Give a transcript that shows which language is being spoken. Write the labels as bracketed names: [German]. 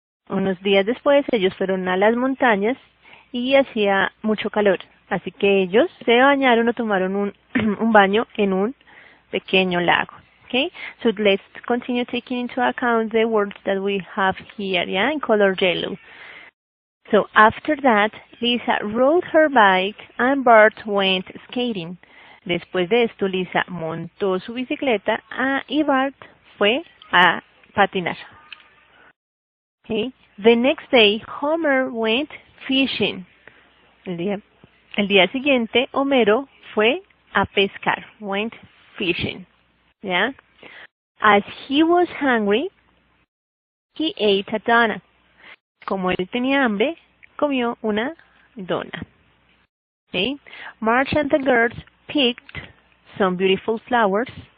[Spanish] Unos días después, ellos fueron a las montañas y hacía mucho calor, así que ellos se bañaron o tomaron un baño en un pequeño lago. [English] Okay, so let's continue taking into account the words that we have here, yeah, in color yellow. So after that, Lisa rode her bike and Bart went skating. [Spanish] Después de esto, Lisa montó su bicicleta y Bart fue a patinar. [English] Okay. The next day, Homer went fishing. [Spanish] El día siguiente, Homero fue a pescar. [English] Went fishing. Yeah. As he was hungry, he ate a donut. [Spanish] Como él tenía hambre, comió una dona. [English] Okay. Marge and the girls picked some beautiful flowers.